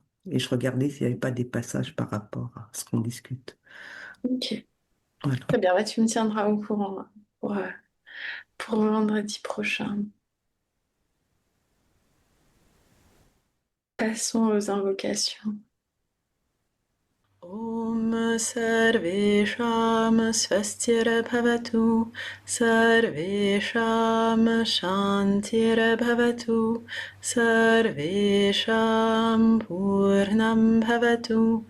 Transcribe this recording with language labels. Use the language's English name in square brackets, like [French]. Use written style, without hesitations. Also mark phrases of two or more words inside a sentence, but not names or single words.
[French] Et je regardais s'il n'y avait pas des passages par rapport à ce qu'on discute. Ok. Voilà. Très bien, bah, tu me tiendras au courant pour, euh, pour vendredi prochain. Passons aux invocations. [Sanskrit] ॐ सर्वेषां स्वस्तिर्भवतु सर्वेषां शान्तिर्भवतु सर्वेषां पूर्णं भवतु